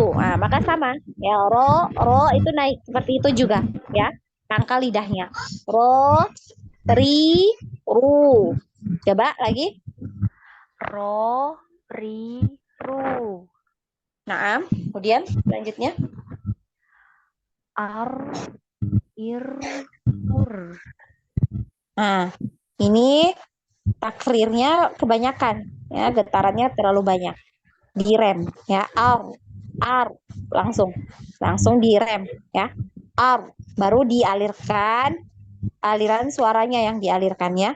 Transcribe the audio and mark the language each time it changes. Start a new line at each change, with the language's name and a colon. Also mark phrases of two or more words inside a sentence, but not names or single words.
Indonesian: Nah, maka sama ya, ro itu naik seperti itu juga ya, pangkal lidahnya. Ro, ri, ru. Coba lagi. Ro, ri, ru. Nah, kemudian selanjutnya ar, ir, ur. Nah, ini takrirnya kebanyakan ya, getarannya terlalu banyak. Direm ya, ar langsung direm ya. Ar baru dialirkan, aliran suaranya yang dialirkannya.